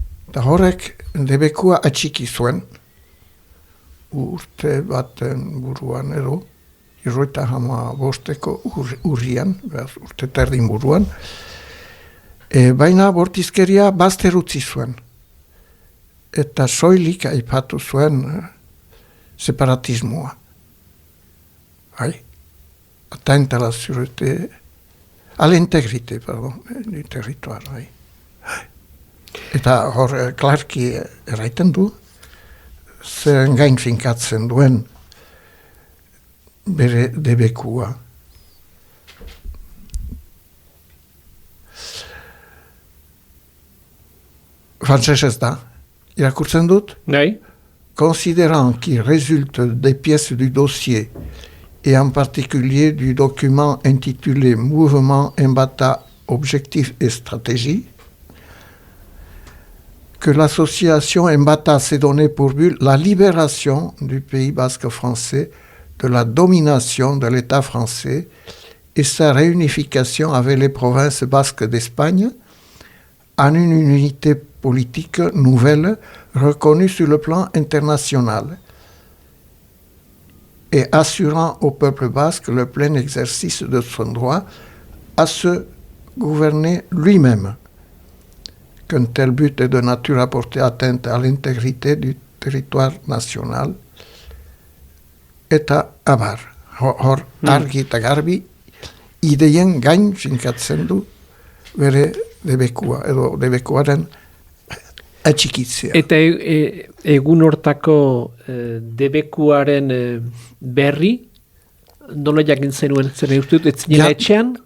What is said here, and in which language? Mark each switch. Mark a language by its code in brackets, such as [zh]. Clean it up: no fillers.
[eu] Eta horrek debekua atxiki zuen, urte baten buruan edo, 75 urrian, urte terdin buruan, baina bortizkeria bazter utzi zuen. Eta soilik aipatu zuen separatismoa. [fr] Atteinte à la sûreté, à l'intégrité, du territoire. [eu] Eta hor, klarki erraiten du, zen gain finkatzen duen bere debekua. Frantsesez da, irakurtzen dut? Nahi? [fr] Considérant qu'il résulte des pièces du dossier et en particulier du document intitulé Mouvement Embata, Objectifs et Stratégie, que l'association Embata s'est donné pour but la libération du Pays basque français de la domination de l'État français et sa réunification avec les provinces basques d'Espagne en une unité politique nouvelle reconnue sur le plan international et assurant au peuple basque le plein exercice de son droit à se gouverner lui-même. Qu'un tel but est de nature à porter atteinte à l'intégrité du territoire national, eta abar. [eu] Hor argi eta garbi, ideien gain finkatzen du bere debekua, edo debekuaren atxikitzea. Eta egun hortako debekuaren berri, nola jakin zenuen, zer uste dut, ez zinela etxean?